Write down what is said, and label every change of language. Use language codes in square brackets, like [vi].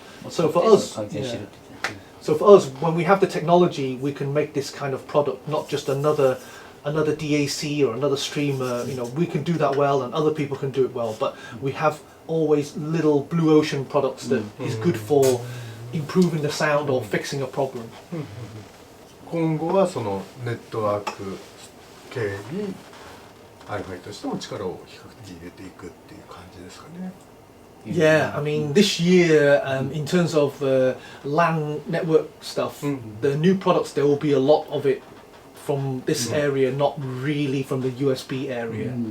[en] So for us, when we have the technology, we can make this kind of product, not just another DAC or another streamer. We can do that well, and other people can do it well. But we have always little blue ocean products that is good for improving the sound or fixing a problem. [ja] 今後はそのネットワーク系に iFi としても力を比較的入れていくっていう感じですかね。 [en] Yeah, I mean, this year, in terms of LAN network stuff, the new products, there will be a lot of it from this area, not really from the USB area.